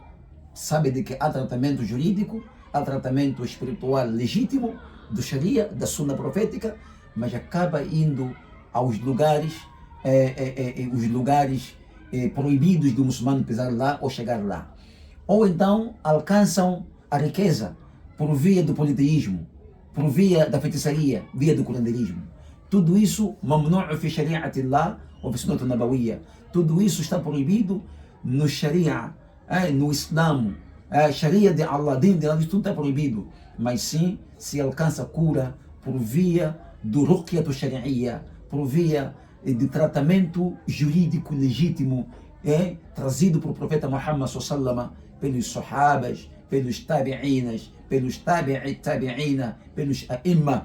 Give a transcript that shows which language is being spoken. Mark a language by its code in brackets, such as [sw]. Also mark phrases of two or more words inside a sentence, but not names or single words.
[pt] Sabe de que há tratamento jurídico, há tratamento espiritual legítimo, do Sharia, da Sunna profética, mas acaba indo aos lugares, proibidos do muçulmano pisar lá ou chegar lá. Ou então alcançam a riqueza por via do politeísmo, por via da feitiçaria, via do curandeirismo. Tudo isso, [ar] ممنوع في شريعة الله ou في سنة نبوية. [pt] Tudo isso está proibido no Sharia, no Islã, Sharia de Allah, din de Allah, tudo está proibido. Mas sim se alcança cura por via do [ar] رقية شرعية, [pt] por via de tratamento jurídico legítimo, trazido por profeta Muhammad sallallahu, pelos sahabas, pelos tabi'inas, pelos tabi'ina, pelos a'imma.